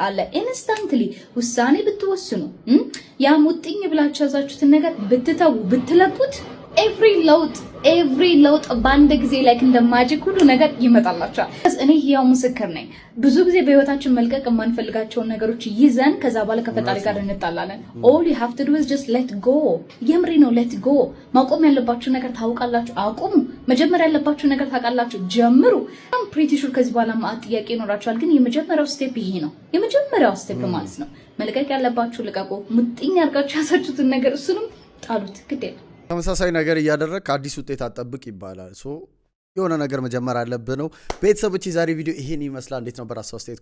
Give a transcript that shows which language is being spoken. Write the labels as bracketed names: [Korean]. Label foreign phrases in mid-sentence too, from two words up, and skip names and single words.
[Amharic] አለ። ኢንስታንትሊ ውሳኔ ብትወስኑ ያ ሙጥኝ ብላችሁ ያዛችሁትን ነገር ብትተው ብትለቁት ኤቭሪ ለውጥ በአንድ ጊዜ ላይ እንደማጂክ ሁሉ ነገር ይመጣላችኋል። እኔ ያው ምስክር ነኝ። ብዙ ጊዜ በህይወታችን መልቀቅ የማንፈልጋቸውን ነገሮች ይዘን ከዛ በኋላ ከፈጣሪ ጋር እንጣላለን። [English] all you have to do is just let go። [Amharic] የምሬ ነው [English] let go። [Amharic] ማቆም ያለባችሁ ነገር ታውቃላችሁ፣ አቁሙ። መጀመር ያለባችሁ ነገር ታውቃላችሁ፣ ጀምሩ። [English] I'm pretty sure [Amharic] ከዚህ በኋላ ማአት ጥያቄ ይኖራችኋል፣ ግን የመጀመሪያው ስቴፕ ይሄ ነው። የመጀመሪያው ስቴፕ ማለት ነው። መልቀቅ ያለባችሁ ልቀቁ። ሙጥኝ አድርጋችሁ ያሳችሁትን ነገር እሱንም ጣሉት። ግድ የለም ተመሳሳይ ነገር እያደረግ አዲስ ውጤት አጠብቅ ይባላል። ሶ የሆነ ነገር መጀመር አለብህ ነው። ቤተሰቦች የዛሬ ቪዲዮ ይሄን ይመስላል። እንዴት ነበር?